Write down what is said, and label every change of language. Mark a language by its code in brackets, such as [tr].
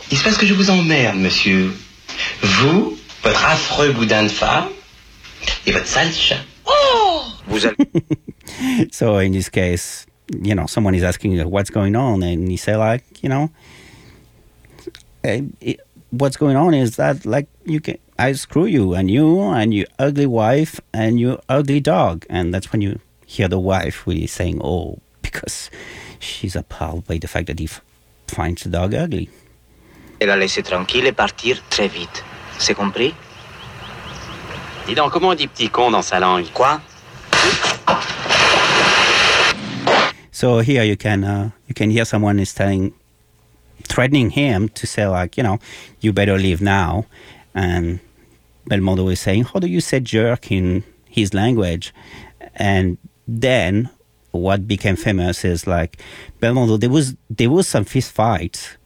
[fr] Il se passe que je vous emmerde, monsieur. Vous, votre affreux boudin de femme et votre sale chat. Oh! Vous allez. [en] So in this case, you know, someone is asking what's going on, and he say, like, you know, what's going on is that, like, you can, I screw you and you and your ugly wife and your ugly dog. And that's when you hear the wife really saying, oh, because she's appalled by the fact that he finds the dog ugly. [fr] Elle a laissé tranquille et partir très vite. C'est compris? Dis donc, comment on dit petit con dans sa langue? Quoi? [en] So here you can hear someone is threatening him to say, like, you know, you better leave now. And Belmondo is saying, how do you say jerk in his language? And then what became famous is, like, Belmondo, there was some fist fights.